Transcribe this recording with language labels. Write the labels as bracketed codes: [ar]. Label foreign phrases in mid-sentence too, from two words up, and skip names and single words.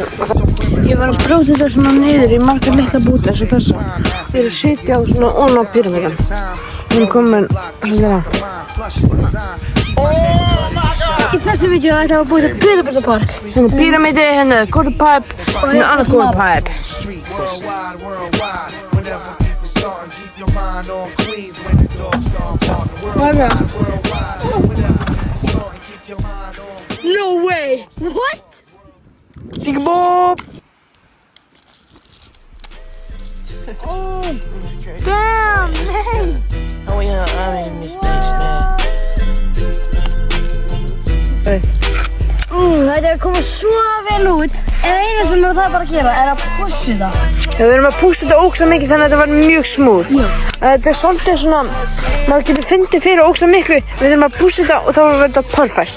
[is] Ég var að brjóta þetta svona niður í margar litla búta eins og þessa. Við erum að sitja á svona ofan á píramídan. Við erum komin svolítið langt. Í þessu vídeo ætla að búið til Pyramídapark. Hérna píramídi, hérna quarterpipe, hérna annar quarterpipe. [en] No way! What? Sigga Bob! Oh, Damn, hey! Oh yeah, I'm in this bitch, man. [is] Þetta er að koma svo vel út. En eina sem við þarf bara að gera er að pússa þetta. Við erum að pússa þetta ógeðslega mikið þannig að þetta var mjög smooth. Þetta er svolítið svona, maður getur fundið fyrir ógeðslega miklu. Við erum að pússa þetta og þá verður þetta perfect.